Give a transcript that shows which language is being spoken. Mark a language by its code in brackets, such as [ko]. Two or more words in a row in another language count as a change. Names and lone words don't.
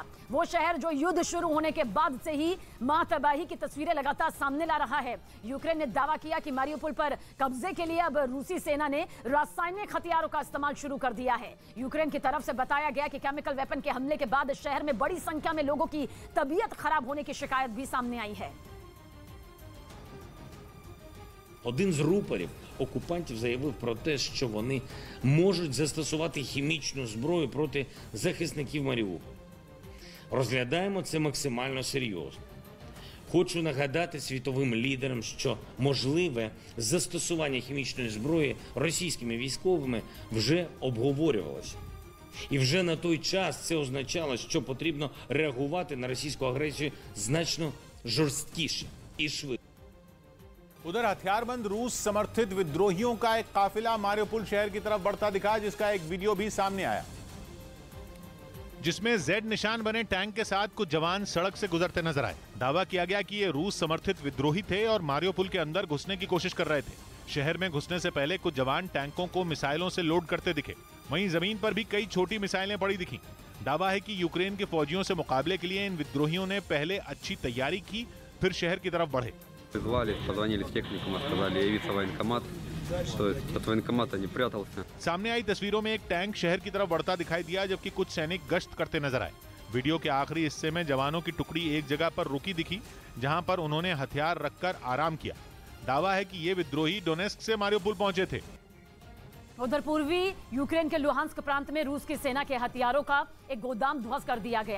[hi] वो शहर जो युद्ध शुरू होने के बाद से ही मां तबाही की तस्वीरें लगातार सामने ला रहा है। यूक्रेन ने दावा किया कि मारियोपोल पर कब्जे के लिए अब रूसी सेना ने रासायनिक हथियारों का इस्तेमाल शुरू कर दिया है। यूक्रेन की तरफ से बताया गया कि [en] chemical weapon [hi] के हमले के बाद शहर में बड़ी संख्या में लोगों की तबीयत खराब होने की शिकायत भी सामने आई है। [uk] Один з рупорів окупантів заявив про те, що вони можуть застосувати хімічну зброю проти захисників Маріуполя. Розглядаємо це максимально серйозно. Хочу нагадати світовим лідерам, що можливе застосування хімічної зброї російськими військовими вже обговорювалося. І вже на той час це означало, що потрібно реагувати на російську агресію значно жорсткіше і швидше. [hi] उधर हथियारबंद रूस समर्थित विद्रोहियों का एक काफिला मारियोपोल शहर की तरफ बढ़ता दिखा, जिसका एक वीडियो भी सामने आया, जिसमें जेड निशान बने टैंक के साथ कुछ जवान सड़क से गुजरते नजर आए। दावा किया गया कि ये रूस समर्थित विद्रोही थे और मारियोपोल के अंदर घुसने की कोशिश कर रहे थे। शहर में घुसने से पहले कुछ जवान टैंकों को मिसाइलों से लोड करते दिखे। वहीं जमीन पर भी कई छोटी मिसाइलें पड़ी दिखी। दावा है कि यूक्रेन के फौजियों से मुकाबले के लिए इन विद्रोहियों ने पहले अच्छी तैयारी की, फिर शहर की तरफ बढ़े। [ru] Позвонили в техникум, сказали явиться в военкомат, что от военкомата не прятался। [hi] सामने आई तस्वीरों में एक टैंक शहर की तरफ बढ़ता दिखाई दिया, जबकि कुछ सैनिक गश्त करते नजर आए। वीडियो के आखिरी हिस्से में जवानों की टुकड़ी एक जगह पर रुकी दिखी, जहां पर उन्होंने हथियार रखकर आराम किया। दावा है कि ये विद्रोही डोनेस्क से मारियोपोल पहुंचे थे। उधर पूर्वी यूक्रेन के लुहांस्क प्रांत में रूस की सेना के हथियारों का एक गोदाम ध्वस्त कर दिया गया।